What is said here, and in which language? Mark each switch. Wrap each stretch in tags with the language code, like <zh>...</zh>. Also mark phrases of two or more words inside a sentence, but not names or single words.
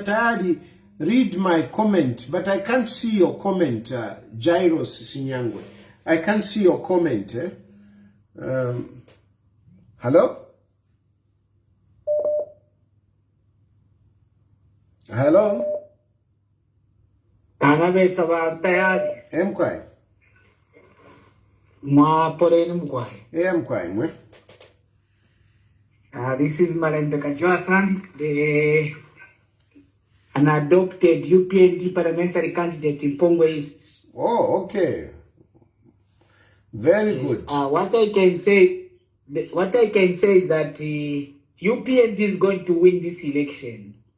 <en>Tayali, read my comment, but I can't see your comment, Jairus Sinyangwe. I can't see your comment. Hello? Hello? Mkwai. Mkwai, mwe. This is Marembeka Jonathan, an adopted UPND parliamentary candidate in Pongwe East. Oh, okay. Very good. What I can say is that UPND is going to win this election.</en>